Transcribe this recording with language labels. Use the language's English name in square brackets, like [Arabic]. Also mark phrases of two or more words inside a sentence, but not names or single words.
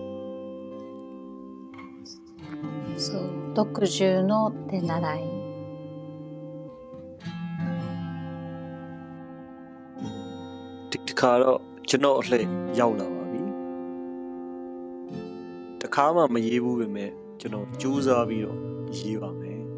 [Japanese] So 60 の手習い [Burmese] ဒီတစ်ခါတော့ကျွန်တော်အလှည့်ရောက်လာပါပြီတခါမှမရေးဘူးပဲမဲ့ကျွန်တော်ကြိုးစားပြီးတော့ရေးပါမယ်